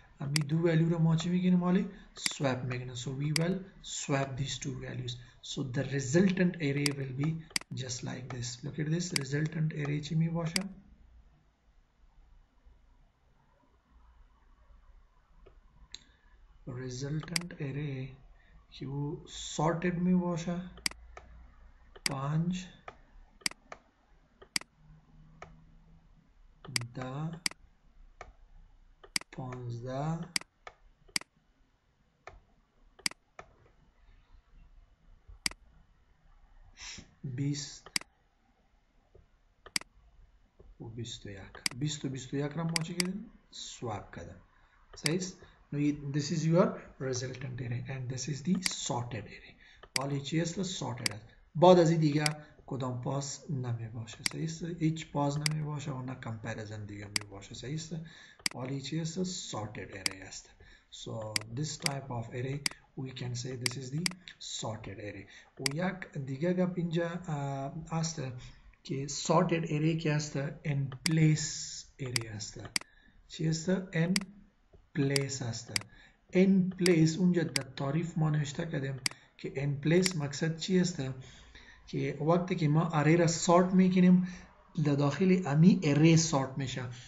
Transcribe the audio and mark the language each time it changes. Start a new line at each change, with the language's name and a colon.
Persian: امی دو ولیو رو ما چی میگیم؟ حالی swap میکنیم.
English: So we will swap these two values. So the resultant array will be just like this. Look at this.
Persian: Resultant array چی می باشه؟ resultant array که sorted می باشه. 5 10 15 20 و 21. 20 و 21 را ما چی کردیم؟ swap کردیم. صحیح است؟
English: This is your resultant array and this is the sorted array.
Persian: حالی چی است؟ sorted است. بعد از این دیگه کدام پاس نمی باشه. صحیح است؟ هیچ پاس نمی باشه و نه کمپریزن دیگه می باشه. صحیح است؟ حالی چی است؟ sorted array است.
English: So this type of array we can say this is the sorted array.
Persian: و یک دیگه گپ اینجا است که sorted array که است in place array است. چی است؟ in پلیس هسته. ان پلیس اونجا در تعریف ما نوشته کردیم که ان پلیس مقصد چی هسته که وقتی که ما اره را سارت میکنیم در داخل امی اره سارت میشه.